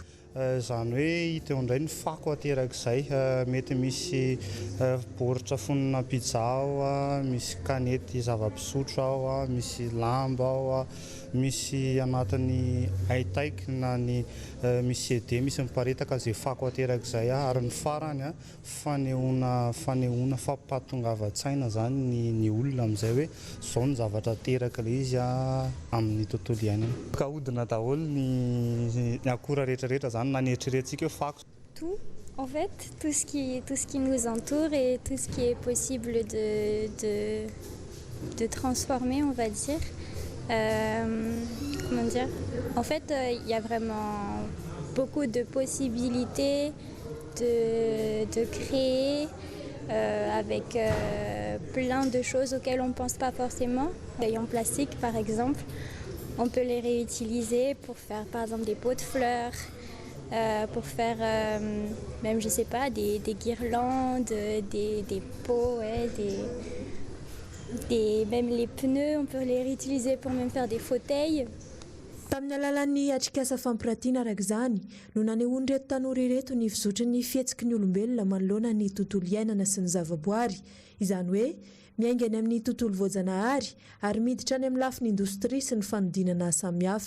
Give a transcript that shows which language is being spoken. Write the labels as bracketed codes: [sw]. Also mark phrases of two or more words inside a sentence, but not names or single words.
[mg] Zany hoe hita eo indray ny fako aterak'izay mety misy baoritra fonina pizza ao, misy kanety zava-pisotro ao, misy lamba ao, misy anatin'ny haitaiky na ny misy CD misy miparitaka izay fako aterak'izay ary ny farany fanehoana fampatongavan-tsaina zany ny olona amin'izay hoe zao ny zavatra teraka le izy amin'ny tontolo iainana. Ka ahodina daholo ny akora rehetrarehetra zany na ny eritreretintsika fako. [fr] Tout, en fait, tout ce qui nous entoure et tout ce qui est possible de transformer, on va dire. Comment dire? En fait, il y a vraiment beaucoup de possibilités de créer avec plein de choses auxquelles on ne pense pas forcément. Les feuilles en plastique, par exemple, on peut les réutiliser pour faire, par exemple, des pots de fleurs, pour faire même, je sais pas, des guirlandes, des pots, même les pneus, on peut les réutiliser pour même faire des fauteuils. [mg] Tamin'ny alalan'ny atrikasa fampiratiana arak'izany no nanehoany reto tanora ireto ny fizotry ny fihetsiky ny olombelona manoloana ny tontolo iainana sy ny zavaboary. Izany hoe miaingany amin'ny tontolo voajanahary ary miditra any amin'ny lafin'ny indostria sy ny fanodinana samihafa.